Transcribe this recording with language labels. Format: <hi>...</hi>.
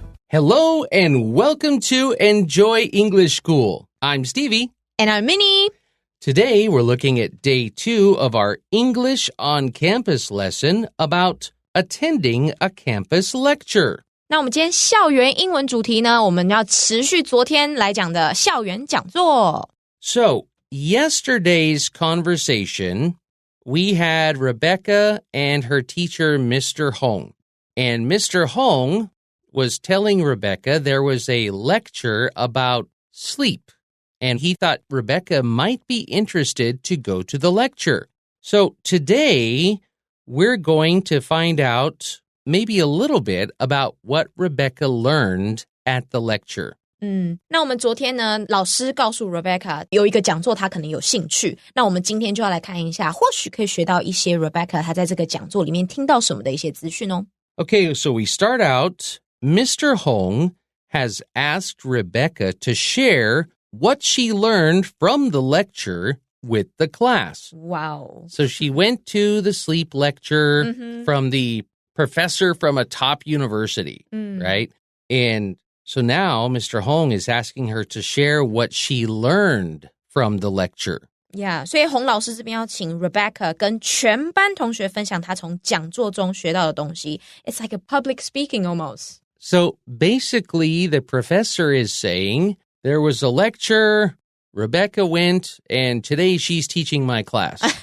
<en>Hello and welcome to Enjoy English School. I'm Stevie. And I'm Minnie. Today we're looking at day 2 of our English on Campus lesson about attending a campus lecture.</en> <zh>那我们今天校园英文主题呢，我们要持续昨天来讲的校园讲座。</zh> <en>So, yesterday's conversation, we had Rebecca and her teacher, Mr. Hong. And Mr. Hong was telling Rebecca there was a lecture about sleep, and he thought Rebecca might be interested to go to the lecture. So today, we're going to find out maybe a little bit about what Rebecca learned at the lecture.</en> <zh>那我们昨天呢，老师告诉 Rebecca 有一个讲座，她可能有兴趣。那我们今天就要来看一下，或许可以学到一些 Rebecca 她在这个讲座里面听到什么的一些资讯哦。</zh> <en>Okay, so we start out.Mr. Hong has asked Rebecca to share what she learned from the lecture with the class. Wow. So she went to the sleep lecture from the professor from a top university, right? And so now Mr. Hong is asking her to share what she learned from the lecture.Yeah,</en> <zh>所以洪老师这边要请 Rebecca 跟全班同学分享她从讲座中学到的东西。</zh> <en>It's like a public speaking almost.So basically, the professor is saying, there was a lecture, Rebecca went, and today she's teaching my class.</en>